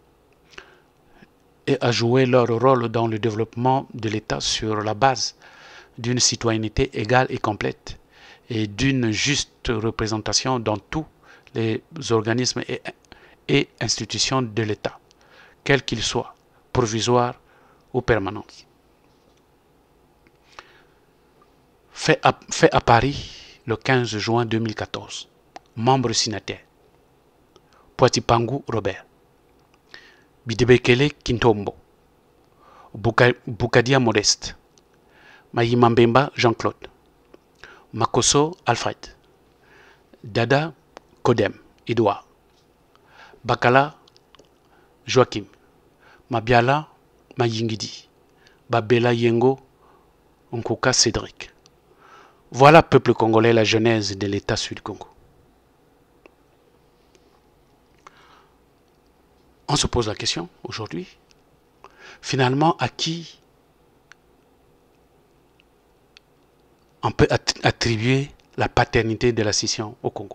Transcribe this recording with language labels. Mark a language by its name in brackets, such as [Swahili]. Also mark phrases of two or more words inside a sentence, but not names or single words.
[French] et à jouer leur rôle dans le développement de l'État sur la base d'une citoyenneté égale et complète et d'une juste représentation dans tous les organismes et institutions de l'État, quels qu'ils soient, provisoires ou permanents. Fait à Paris le 15 juin 2014. Membre signataire. Poitipangu Robert. Bidebekele Kintombo. Bukadia Modeste. Mayimambemba Jean-Claude. Makoso Alfred. Dada Kodem Edouard. Bakala Joachim. Mabiala Mayingidi. Babela Yengo Nkoka Cédric. Voilà, peuple congolais, la genèse de l'État Sud-Congo. On se pose la question aujourd'hui, finalement, à qui on peut attribuer la paternité de la scission au Congo.